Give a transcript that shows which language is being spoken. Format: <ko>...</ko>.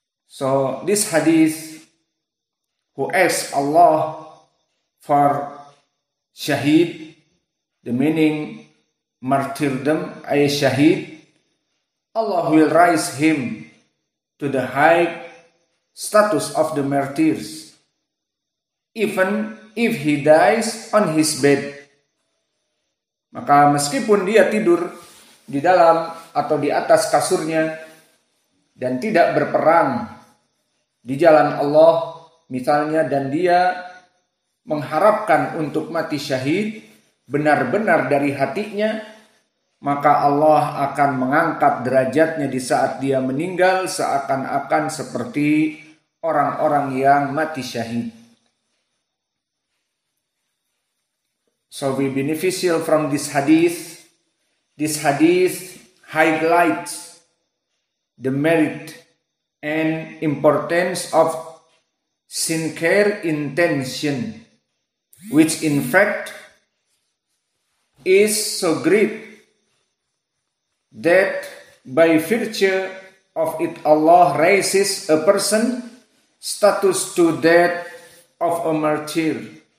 <en>So this hadith, who asks Allah for shahid, the meaning martyrdom ay shahid, Allah will rise him to the high status of the martyrs, even if he dies on his bed.</en> <id>Maka meskipun dia tidur di dalam atau di atas kasurnya dan tidak berperang di jalan Allah misalnya, dan dia mengharapkan untuk mati syahid benar-benar dari hatinya, maka Allah akan mengangkat derajatnya di saat dia meninggal seakan-akan seperti orang-orang yang mati syahid.</id> <en>So we beneficial from this hadith. This hadith highlights the merit and importance of sincere intention, which in fact is so great that by virtue of it Allah raises a person status to that of a martyr.</en>